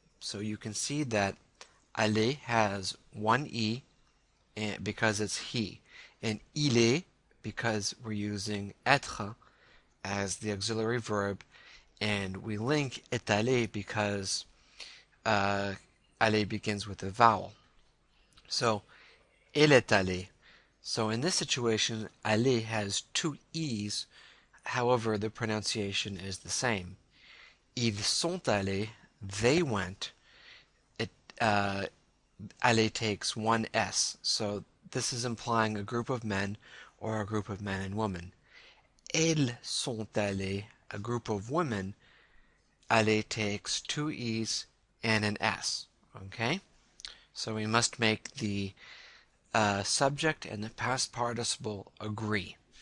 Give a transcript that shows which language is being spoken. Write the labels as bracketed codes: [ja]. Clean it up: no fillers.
[en] So you can see that aller has one E because it's he, and [fr] il est [en] because we're using être as the auxiliary verb, and we link est allé because aller begins with a vowel. So, [fr] elle est allée. [en] So in this situation, aller has two E's, however the pronunciation is the same. [fr] Ils sont allés, [en] they went. Aller takes one S, so this is implying a group of men or a group of men and women. [fr] Elles sont allées, [en] a group of women. Aller takes two E's and an S. Okay, so we must make the subject and the past participle agree.